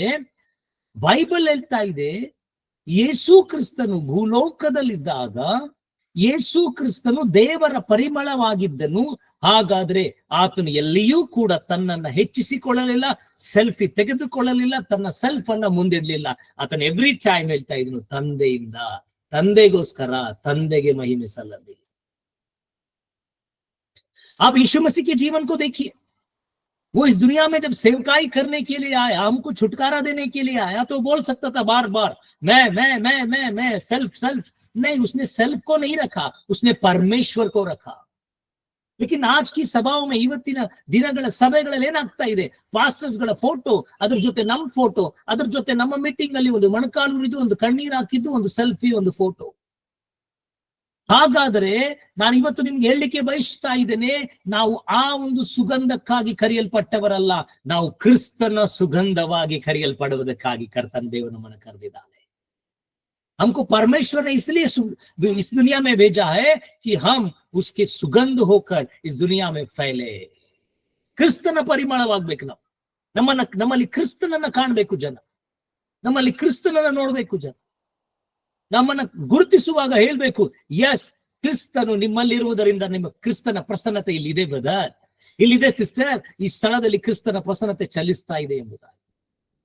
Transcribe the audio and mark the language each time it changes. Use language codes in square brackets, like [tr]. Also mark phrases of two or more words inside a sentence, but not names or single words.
[kn] ಬೈಬಲ್ ಹೇಳ್ತಾ ಇದೆ, ಯೇಸು ಕ್ರಿಸ್ತನು ಭೂಲೋಕದಲ್ಲಿದ್ದಾಗ ಯೇಸು ಕ್ರಿಸ್ತನು ದೇವರ ಪರಿಮಳವಾಗಿದ್ದನು. ಹಾಗಾದ್ರೆ ಆತನು ಎಲ್ಲಿಯೂ ಕೂಡ ತನ್ನನ್ನ ಹೆಚ್ಚಿಸಿಕೊಳ್ಳಲಿಲ್ಲ, ಸೆಲ್ಫಿ ತೆಗೆದುಕೊಳ್ಳಲಿಲ್ಲ, ತನ್ನ ಸೆಲ್ಫ್ ಅನ್ನ ಮುಂದಿಡ್ಲಿಲ್ಲ. ಆತನ [en] every time [kn] ಹೇಳ್ತಾ ಇದ್ನು, ತಂದೆಯಿಂದ, ತಂದೆಗೋಸ್ಕರ, ತಂದೆಗೆ ಮಹಿಮೆ ಸಲ್ಲಲಿ. [hi] आप यीशु मसीह के जीवन को देखिए, वो इस दुनिया में जब सेवकाई करने के लिए आया, हमको छुटकारा देने के लिए आया, तो बोल सकता था बार बार मैं [en] self self. [hi] नहीं, उसने सेल्फ को नहीं रखा, उसने परमेश्वर को रखा. लेकिन आज की सभाओं में, [kn] ಇವತ್ತಿನ ದಿನಗಳ ಸಭೆಗಳಲ್ಲಿ ಏನಾಗ್ತಾ ಇದೆ, ಪಾಸ್ಟರ್ಸ್ ಗಳ ಫೋಟೋ, ಅದ್ರ ಜೊತೆ ನಮ್ಮ ಫೋಟೋ, ಅದ್ರ ಜೊತೆ ನಮ್ಮ ಮೀಟಿಂಗ್ ಅಲ್ಲಿ ಒಂದು ಮೊಣಕಾಲು ಉರಿದು, ಒಂದು ಕಣ್ಣೀರ್ ಹಾಕಿದ್ದು, ಒಂದು ಸೆಲ್ಫಿ, ಒಂದು ಫೋಟೋ. ಹಾಗಾದರೆ ನಾನು ಇವತ್ತು ನಿಮ್ಗೆ ಹೇಳಲಿಕ್ಕೆ ಬಯಸ್ತಾ ಇದ್ದೇನೆ, ನಾವು ಆ ಒಂದು ಸುಗಂಧಕ್ಕಾಗಿ ಕರೆಯಲ್ಪಟ್ಟವರಲ್ಲ, ನಾವು ಕ್ರಿಸ್ತನ ಸುಗಂಧವಾಗಿ ಕರೆಯಲ್ಪಡುವುದಕ್ಕಾಗಿ ಕರ್ತನ ದೇವರು ನಮ್ಮನ್ನು ಕರೆದಿದ್ದಾನೆ. [hi] हमको परमेश्वर ने इसलिए इस दुनिया में भेजा है कि हम उसके सुगंध होकर इस दुनिया में फैले. [kn] ಕ್ರಿಸ್ತನ ಪರಿಮಳವಾಗ್ಬೇಕು ನಾವು. ನಮ್ಮಲ್ಲಿ ಕ್ರಿಸ್ತನನ್ನ ಕಾಣಬೇಕು ಜನ, ನಮ್ಮಲ್ಲಿ ಕ್ರಿಸ್ತನನ್ನ ನೋಡ್ಬೇಕು ಜನ. ನಮ್ಮನ್ನ ಗುರುತಿಸುವಾಗ ಹೇಳ್ಬೇಕು, ಎಸ್, ಕ್ರಿಸ್ತನು ನಿಮ್ಮಲ್ಲಿರುವುದರಿಂದ ನಿಮ್ಮ ಕ್ರಿಸ್ತನ ಪ್ರಸನ್ನತೆ ಇಲ್ಲಿದೆ ಬ್ರದರ್, ಇಲ್ಲಿದೆ ಸಿಸ್ಟರ್, ಈ ಸ್ಥಳದಲ್ಲಿ ಕ್ರಿಸ್ತನ ಪ್ರಸನ್ನತೆ ಚಲಿಸ್ತಾ ಇದೆ ಎಂಬುದಾಗಿ.